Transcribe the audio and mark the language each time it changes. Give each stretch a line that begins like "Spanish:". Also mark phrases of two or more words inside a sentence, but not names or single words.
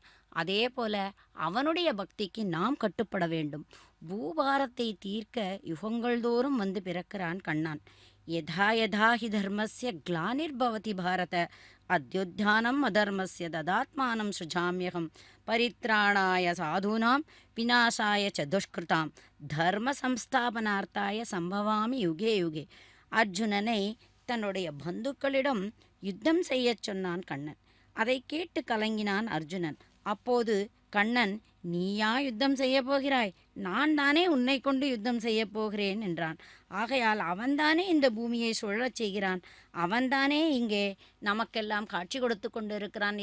Tamil: அதே போல அவனுடைய பக்திக்கு நாம் கட்டுப்பட வேண்டும். பூபாரத்தை தீர்க்க யுகங்கள் தோறும் வந்து பிறக்கிறான் கண்ணான்.
Sanskrit: यदा यदा हि धर्मस्य ग्लानिर्भवति भारत अभ्युत्थानम् अधर्मस्य तदात्मानं सृजाम्यहम् परित्राणाय साधूनाम् विनाशाय च दुष्कृताम् धर्म संस्थापनार्थाय सम्भवामि युगे युगे.
Tamil: அர்ஜுனனை தன்னுடைய பந்துக்களிடம் யுத்தம் செய்யச் சொன்னான் கண்ணன். அதை கேட்டு கலங்கினான் அர்ஜுனன். அப்போது கண்ணன், நீயா யுத்தம் செய்ய போகிறாய்? நான் தானே உன்னை கொண்டு யுத்தம் செய்ய போகிறேன் என்றான். ஆகையால் அவன்தானே இந்த பூமியை சுழறச் செய்கிறான், அவன்தானே இங்கே நமக்கெல்லாம் காட்சி கொடுத்து கொண்டு இருக்கிறான்.